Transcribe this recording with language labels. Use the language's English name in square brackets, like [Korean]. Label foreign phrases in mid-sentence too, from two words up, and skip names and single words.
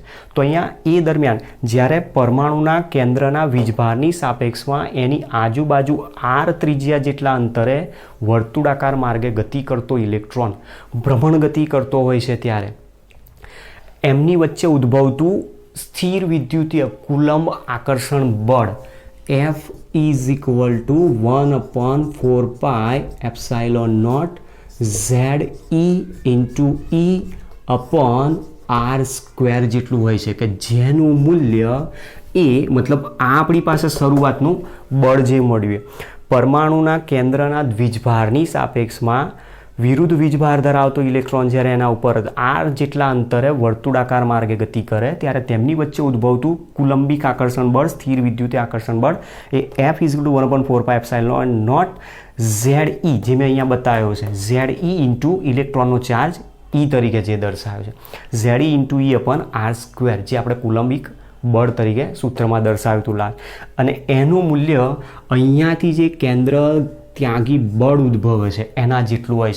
[Gujarati] તો અહીંયા એ દરમિયાન જ્યારે પરમાણુના કેન્દ્રના વીજભારની સાપેક્ષમાં એની આજુબાજુ r ત્રિજ્યા જેટલા અંતરે વર્તુળાકાર માર્ગે ગતિ કરતો ઇલેક્ટ્રોન ભ્રમણ ગતિ કરતો હોય છે ત્યારે એમની વચ્ચે ઉદ્ભવતું સ્થિર વિદ્યુતીય કુલંબ આકર્ષણ બળ [English] F is equal to [Gujarati] 1/4 [English] pi epsilon naught ZE into E upon R square [Gujarati] જેટલું હોય છે, કે જેનું મૂલ્ય એ મતલબ આ આપણી પાસે શરૂઆતનું બળ જે મળ્યું પરમાણુના કેન્દ્રના વીજભારની સાપેક્ષમાં વિરુદ્ધ વીજભાર ધરાવતો ઇલેક્ટ્રોન જ્યારે એના ઉપર r જેટલા અંતરે વર્તુળાકાર માર્ગે ગતિ કરે ત્યારે તેમની વચ્ચે ઉદ્ભવતું કુલંબિક આકર્ષણ બળ સ્થિર વિદ્યુતીય આકર્ષણ બળ એ [English] F is equal to 1/4 pi epsilon naught ZE [Gujarati] જે મેં અહીંયા બતાવ્યો છે [English] ZE into [Gujarati] ઇલેક્ટ્રોનનો ચાર્જ E તરીકે જે દર્શાવ્યો છે [English] ZE into E upon R square [Gujarati] જે આપણે કુલંબિક બળ તરીકે સૂત્રમાં દર્શાવ્યું હતું લાલ, અને એનું મૂલ્ય અહીંયાથી જે કેન્દ્ર ત્યાગી બળ ઉદ્ભવે છે એના જેટલું હોય છે.